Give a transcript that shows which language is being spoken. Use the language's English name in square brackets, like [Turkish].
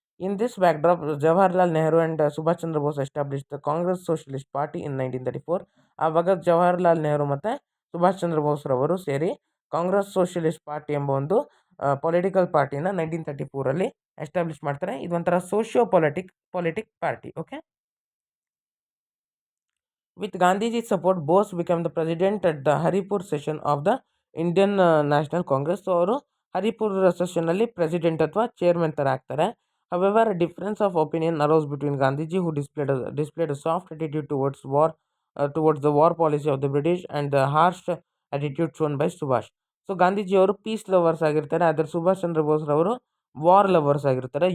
[English] In this backdrop Jawaharlal Nehru and Subhash Chandra Bose establish the Congress Socialist Party in 1934. [Kannada] ಆವಾಗ ಜವಾಹರ್ಲಾಲ್ ನೆಹರು ಮತ್ತು ಸುಭಾಷ್ ಚಂದ್ರ ಬೋಸ್ರವರು ಸೇರಿ ಕಾಂಗ್ರೆಸ್ ಸೋಷಿಯಲಿಸ್ಟ್ ಪಾರ್ಟಿ ಎಂಬ ಒಂದು ಪೊಲಿಟಿಕಲ್ ಪಾರ್ಟಿನ 1934 ಎಸ್ಟಾಬ್ಲಿಷ್ ಮಾಡ್ತಾರೆ. ಇದೊಂಥರ politic party. [English] Okay, with Gandhiji's support, Bose became the president at the Haripur session of the Indian National Congress. [Kannada] So ಅವರು ಹರಿಪುರ್ ಸೆಷನ್ನಲ್ಲಿ president ಅಥವಾ chairman ಥರ ಆಗ್ತಾರೆ. [English] However difference of opinion arose between Gandhiji who displayed a soft attitude towards the war policy of the British and the harsh attitude shown by Subhash. [Kannada] So ಗಾಂಧೀಜಿಯವರು piece lovers ಆಗಿರ್ತಾರೆ, ಆದರೆ Subhash Chandra ಬೋಸ್ರವರು war lovers ಆಗಿರ್ತಾರೆ.